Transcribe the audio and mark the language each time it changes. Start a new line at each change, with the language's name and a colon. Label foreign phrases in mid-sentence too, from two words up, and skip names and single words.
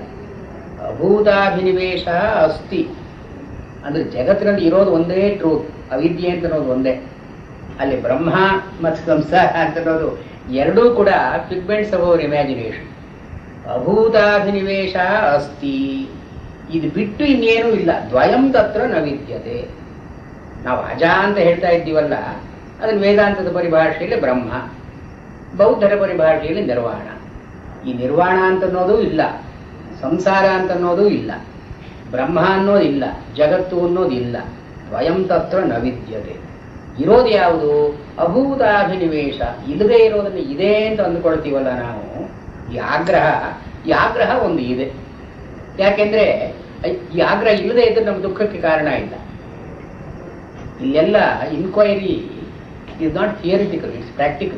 Kannada: ಅಭೂತಾಭಿನಿವೇಶ ಅಸ್ತಿ ಅಂದ್ರೆ ಜಗತ್ತಿನಲ್ಲಿ ಇರೋದು ಒಂದೇ ಟ್ರೂತ್, ಅವಿದ್ಯೆ ಅಂತ ಅನ್ನೋದು ಒಂದೇ. ಅಲ್ಲಿ ಬ್ರಹ್ಮ ಮತ್ತು ಸಂಸಾರ ಅಂತ ಅನ್ನೋದು ಎರಡೂ ಕೂಡ
English: figments of our imagination.
Kannada: ಅಭೂತಾಭಿನಿವೇಶ ಅಸ್ತಿ, ಇದು ಬಿಟ್ಟು ಇನ್ನೇನೂ ಇಲ್ಲ.
Sanskrit: ದ್ವಯಂ ತತ್ರ ನ ವಿದ್ಯತೆ.
Kannada: ನಾವು ಅಜ ಅಂತ ಹೇಳ್ತಾ ಇದ್ದೀವಲ್ಲ, ಅದನ್ನು ವೇದಾಂತದ ಪರಿಭಾಷೆಯಲ್ಲಿ ಬ್ರಹ್ಮ, ಬೌದ್ಧರ ಪರಿಭಾಷೆಯಲ್ಲಿ ನಿರ್ವಾಣ. ಈ ನಿರ್ವಾಣ ಅಂತ ಅನ್ನೋದು ಇಲ್ಲ, ಸಂಸಾರ ಅಂತ ಅನ್ನೋದು ಇಲ್ಲ, ಬ್ರಹ್ಮ ಅನ್ನೋದು ಇಲ್ಲ, ಜಗತ್ತು ಅನ್ನೋದು ಇಲ್ಲ.
Sanskrit: ದ್ವಯಂ ತತ್ರ ನ ವಿದ್ಯತೆ.
Kannada: ಇರೋದು ಯಾವುದು? ಅಭೂತಾಭಿನಿವೇಶ. ಇಲ್ಲದೆ ಇರೋದನ್ನು ಇದೆ ಅಂತ ಅಂದುಕೊಳ್ತೀವಲ್ಲ ನಾವು, ಈ ಆಗ್ರಹ ಒಂದು ಇದೆ. ಯಾಕೆಂದ್ರೆ ಈ ಆಗ್ರಹ ಇಲ್ಲದೆ ಇದ್ರೆ ನಮ್ಮ ದುಃಖಕ್ಕೆ ಕಾರಣ ಇಲ್ಲ. ಇಲ್ಲೆಲ್ಲ
English: inquiry is not theoretical, it's practical.